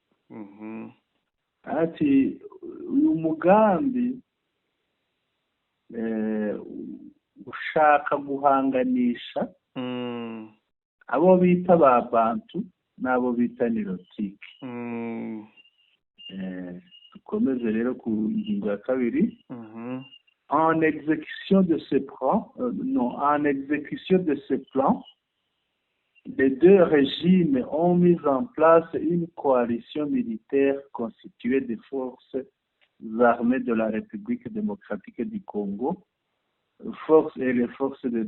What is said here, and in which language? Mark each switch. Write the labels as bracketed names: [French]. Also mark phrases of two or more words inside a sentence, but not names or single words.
[Rundi] Ati uyu mugambi ushaka guhanganisha abo bita ba Bantu n'abo bita Nilotike. Dukomeze rero ku ngingo ya kabiri. [French] En exécution de ce plan, les deux régimes ont mis en place une coalition militaire constituée des forces armées de la République démocratique du Congo, les forces de